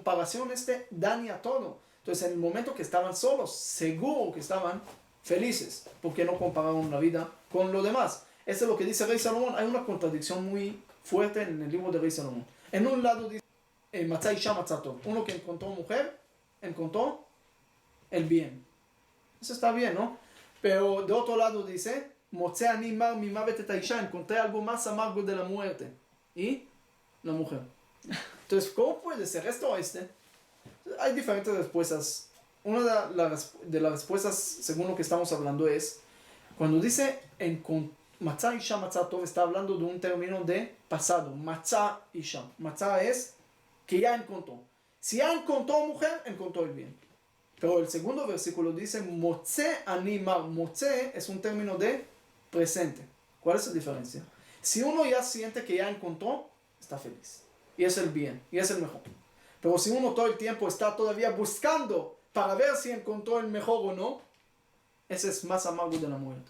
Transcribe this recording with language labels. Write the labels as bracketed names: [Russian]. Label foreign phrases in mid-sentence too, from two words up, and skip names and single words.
[Spanish] Entonces la comparación daña todo. Entonces, en el momento que estaban solos, seguro que estaban felices, porque no compararon la vida con lo demás. Eso es lo que dice Rey Salomón. Hay una contradicción muy fuerte en el libro de Rey Salomón. En un lado dice, [Hebrew] מצא אשה מצא טוב. [Spanish] Uno que encontró mujer, encontró el bien. Eso está bien, ¿no? Pero de otro lado dice, [Hebrew] מוצא אני מר ממות את האשה, [Spanish] encontré algo más amargo de la muerte. Y la mujer. Entonces, ¿cómo puede ser esto o este? Hay diferentes respuestas. Una de las respuestas, según lo que estamos hablando, es cuando dice [Hebrew] מצא אשה מצא טוב, [Spanish] está hablando de un término de pasado. [Hebrew] מצא אשה. [Spanish] Matzah es que ya encontró. Si ya encontró mujer, encontró el bien. Pero el segundo versículo dice [Hebrew] מוצא אני מר. [Spanish] Motze es un término de presente. ¿Cuál es la diferencia? Si uno ya siente que ya encontró, está feliz. Y es el bien. Y es el mejor. Pero si uno todo el tiempo está todavía buscando para ver si encontró el mejor o no, ese es más amargo de la muerte.